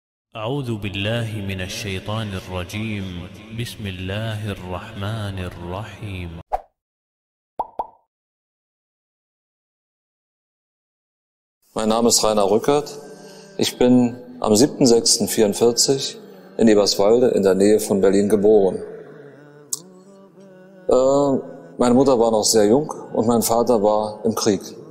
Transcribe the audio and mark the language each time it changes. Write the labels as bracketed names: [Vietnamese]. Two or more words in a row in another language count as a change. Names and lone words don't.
[Arabic] أعوذ بالله من الشيطان الرجيم. بسم الله الرحمن الرحيم. [German] Mein Name ist Rainer Rückert. Ich bin am 7.6.44 in Eberswalde in der Nähe von Berlin geboren. Meine Mutter war noch sehr jung und mein Vater war im Krieg.